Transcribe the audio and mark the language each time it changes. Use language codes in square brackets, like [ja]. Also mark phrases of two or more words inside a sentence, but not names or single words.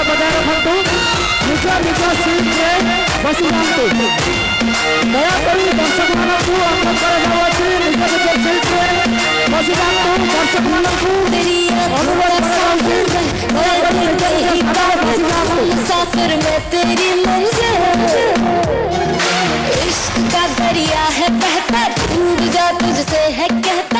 [or] ବଜାୟ ରଖନ୍ତୁ ନିଜ ନିଜ ସିଟ୍ରେ ବସି ଯାଆନ୍ତୁ ଦୟାକରି ଦର୍ଶକ ମାନଙ୍କୁ ଅନୁରୋଧ କରାଯାଉଛି ନିଜ ନିଜ ସିଟ୍ରେ ବସି ଯାଆନ୍ତୁ ଦର୍ଶକ ମାନଙ୍କୁ ଅନୁରୋଧ କରାଯାଉଛି ଦୟାକରି ନିଜ ନିଜ ସ୍ଥାନରେ ବସି ଯାଆନ୍ତୁ [hi] मुसाफिर में तेरी मंजिल इश्क का दरिया है बहता डूब जा तुझसे है कहता